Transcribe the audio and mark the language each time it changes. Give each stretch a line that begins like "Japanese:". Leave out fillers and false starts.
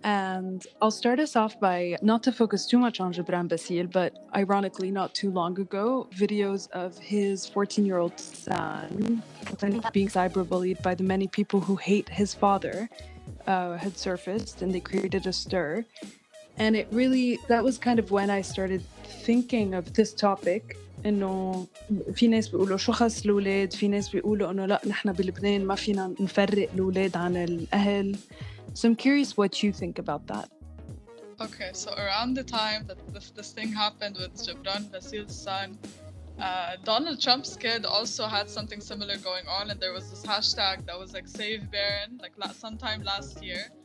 English: And I'll start us off by, not to focus too much on Gebran Bassil, but ironically, not too long ago, videos of his 14-year-old son being cyberbullied by the many people who hate his father had surfaced, and they created a stir. And that was kind of when I started thinking of this topic.
Arabic: إنه في ناس بيقولوا شو خص الأولاد، في ناس بيقولوا إنه لا نحن بلبنان ما فينا نفرق الأولاد عن الأهل.
English: So I'm curious what you think about that. Okay, so around the time that this thing happened with Gebran Bassil's son, Donald Trump's kid also had something similar going on, and there was this hashtag that was like Save Barron, like sometime last year.